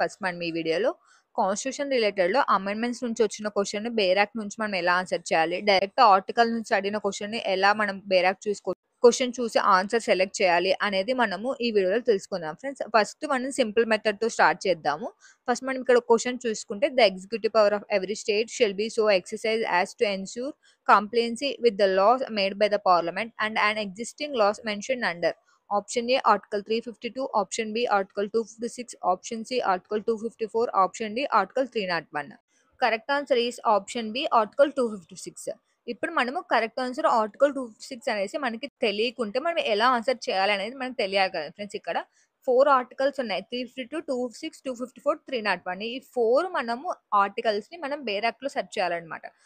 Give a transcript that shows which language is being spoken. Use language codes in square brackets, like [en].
[te] First మనం ఈ వీడియోలో కాన్స్టిట్యూషన్ రిలేటెడ్లో అమెండ్మెంట్స్ నుంచి వచ్చిన క్వశ్చన్ బేర్ యాక్ట్ నుంచి మనం ఎలా ఆన్సర్ చేయాలి, డైరెక్ట్ ఆర్టికల్ నుంచి అడిగిన క్వశ్చన్ని ఎలా మనం బేర్ యాక్ట్ క్వశ్చన్ చూసి ఆన్సర్ సెలెక్ట్ చేయాలి అనేది మనము ఈ వీడియోలో తెలుసుకుందాం ఫ్రెండ్స్. ఫస్ట్ మనం సింపుల్ మెథడ్తో స్టార్ట్ చేద్దాము. ఫస్ట్ మనం ఇక్కడ క్వశ్చన్ చూసుకుంటే [en] The executive power of every state shall be so exercised as to ensure compliancy with the laws made by the parliament and an existing laws mentioned under option A article 352, option B article 256, option C article 254, option D article 301. Correct answer is option B article 256. [te] ఇప్పుడు మనము correct answer article 256 అనేసి మనకి తెలియకుంటే మనం ఎలా answer చేయాలి అనేది మనకు తెలియాలి కదా ఫ్రెండ్స్. ఇక్కడ 4 ఆర్టికల్స్ ఉన్నాయి, 352, 256, 254, 301. ఈ 4 మనము ఆర్టికల్స్ని మనం బేర్ యాక్ట్లో సెర్చ్ చేయాలన్నమాట.